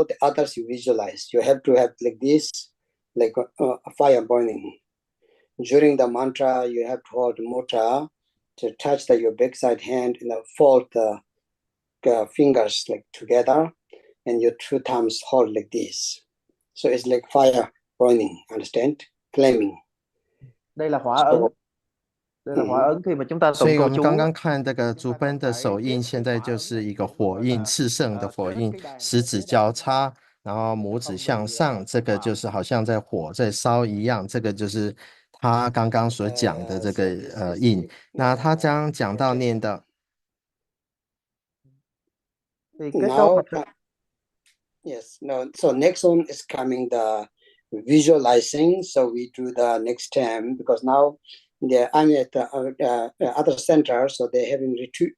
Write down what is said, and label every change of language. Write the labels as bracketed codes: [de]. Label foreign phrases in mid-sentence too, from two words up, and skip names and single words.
[en] The others you visualize. You have to have like this, like a fire burning. During the mantra, you have to hold mantra to touch your backside hand and fold the fingers like together, and your two thumbs hold like this. So it's like fire burning, understand? Flaming. [vi] Đây là hóa ấn. Đây là hóa ấn khi mà chúng ta [zh] 所 [vi] tụng [zh] 以我 [vi] câu [zh] 们 [vi] chú. [zh] 刚刚看这个竹奔的手印，现在就是一个火印，炽盛的火印，十指交叉，然后拇指向上，这个就是好像在火在烧一样，这个就是他刚刚所讲的这个印。那他将讲到念的。 [en] Now, yes, no. So next one is coming the visualizing. So we do the next time because now I'm at the other center, so they're having retreat.